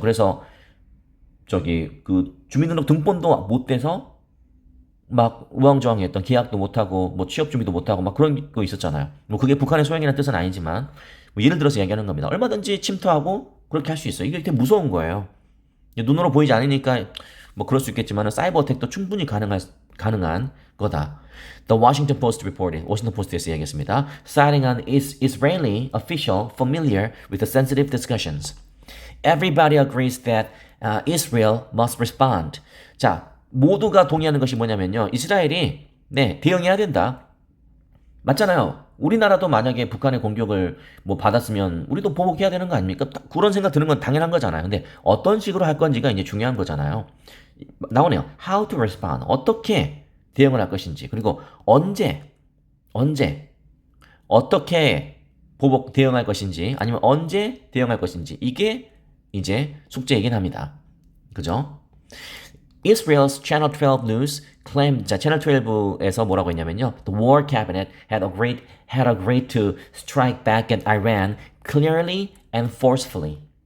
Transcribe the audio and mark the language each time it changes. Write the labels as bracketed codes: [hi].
[ko] 그래서 주민등록 등본도 못 돼서 막 우왕좌왕했던, 계약도 못하고 취업 준비도 못하고 막 그런 거 있었잖아요. 그게 북한의 소행이라는 뜻은 아니지만 예를 들어서 얘기하는 겁니다. 얼마든지 침투하고 그렇게 할 수 있어요. 이게 되게 무서운 거예요. 눈으로 보이지 않으니까 그럴 수 있겠지만 사이버 어택도 충분히 가능한 거다. [en] The Washington Post reported, [ko] 워싱턴 포스트에서 얘기했습니다. [en] Citing an Israeli official familiar with the sensitive discussions. Everybody agrees that Israel must respond. [ko] 자, 모두가 동의하는 것이 뭐냐면요. 이스라엘이 대응해야 된다. 맞잖아요. 우리나라도 만약에 북한의 공격을 받았으면 우리도 보복해야 되는 거 아닙니까? 그런 생각 드는 건 당연한 거잖아요. 근데 어떤 식으로 할 건지가 이제 중요한 거잖아요. 나오네요. [en] How to respond. [ko] 어떻게 대응을 할 것인지. 그리고 언제 어떻게 대응할 것인지 아니면 언제 대응할 것인지. 이게 이제 숙제이긴 합니다. 그죠? [en] Israel's Channel 12 News claimed, [ko] Channel 12에서 뭐라고 했냐면요. [en] The war cabinet had agreed to strike back at Iran clearly and forcefully.